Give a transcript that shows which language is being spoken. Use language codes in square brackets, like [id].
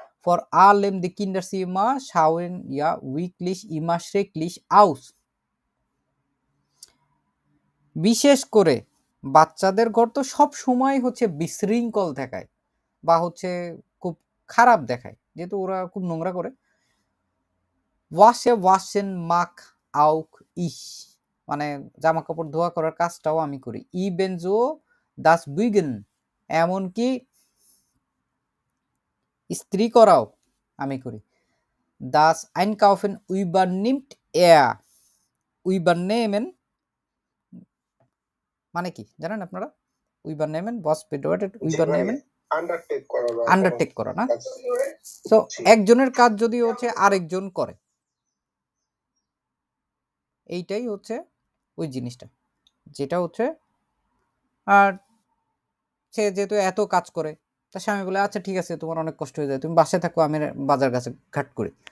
[de] Vor allem die Kinderzimmer schauen ja wirklich immer schrecklich aus [bn] বিশেষ করে বাচ্চাদের ঘর তো সব সময় হচ্ছে বিশৃঙ্খল দেখায় বা হচ্ছে খুব খারাপ দেখায়, যেহেতু ওরা খুব নোংরা করে। [de] waschen mag auch ich [bn] মানে জামা কাপড় ধোয়া করার কাজটাও আমি করি। [de] ebenso das bügeln [bn] এমনকি ইস্ত্রি করাও আমি করি। [de] das Einkaufen übernimmt er übernehmen [bn] মানে কি জানেন আপনারা? [de] übernehmen was bedeutet übernehmen? [bn] Undertake করা না? তো একজনের কাজ যদি হচ্ছে আরেকজন করে, এইটাই হচ্ছে ওই জিনিসটা, যেটা হচ্ছে আর সে যেহেতু এত কাজ করে, তার স্বামী বলে আচ্ছা ঠিক আছে তোমার অনেক কষ্ট হয়ে যায়, তুমি বাসায় থাকো, আমি বাজার কাছে ঘাট করি।